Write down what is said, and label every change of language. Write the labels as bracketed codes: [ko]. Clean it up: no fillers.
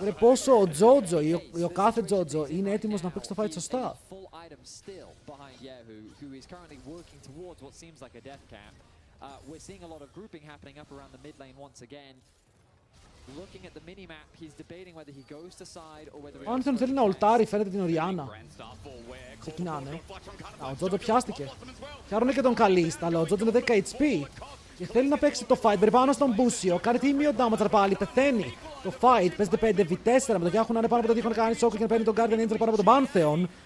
[el] Βρε πόσο ο Τζότζο ή ο κάθε Τζότζο είναι έτοιμος να παίξει το fight σωστά. [en] Full item still behind Yehu, who is currently working towards what seems like a death cap. We're seeing a lot of grouping happening up around the mid lane once again. Looking at the minimap, he's debating whether he goes to side or whether he... [el] Ο Άνθον θέλει να ουλτάρει, φαίνεται την Οριάννα. Ξεκινάνε. Ο Τζότζο πιάστηκε. Πιάρουνε και τον Καλίστ, αλλά ο Τζότζο είναι 10 HP. Και θέλει να παίξει το fight, πάνω στον Μπούσιο. Κάνει τίμιο damage πάλι, πεθαίνει. Το fight παίζεται 5v4 με το Γιάχου να είναι πάνω από το 2 κάνει σόκο και να παίρνει τον Guardian Angel πάνω από τον Pantheon.